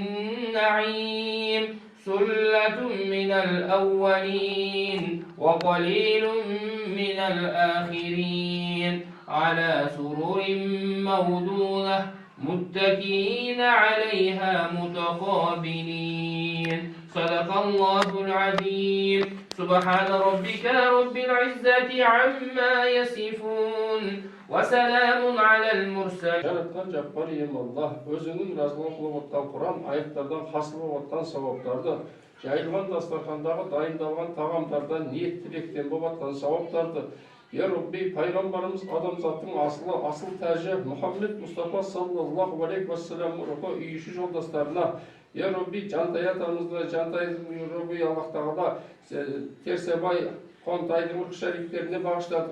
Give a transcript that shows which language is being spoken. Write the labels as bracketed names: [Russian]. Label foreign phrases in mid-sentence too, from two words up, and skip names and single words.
[Arabic] النعيم ثلة من الأولين وقليل من الآخرين على سرر موضونة متكئين عليها متقابلين صدق الله العظيم سبحان ربك رب العزة عما يصفون وسلام على المرسلين [Kazakh] Жаратқан жаппар ием Аллах, өзінің разылығын қылып отқан Құран, аяттардан хасыл болып отқан сауаптарды, жайылған дастархандағы дайындалған тағамдардан, ниет тілектен болып отқан сауаптарды, [Arabic] يا ربي, [Kazakh] пайғамбарымыз адамзаттың асыл тәжі Мұхаммед Мұстафа [Arabic] صلى الله عليه وسلم [Kazakh] рухы үй іші жолдастарына, [Arabic] يا ربي, [Kazakh] жантаятарымызды, жантайдың Рабби Аллах тағала Терсебай Қонтайдың ұрық шәрифтеріне бағыштадық.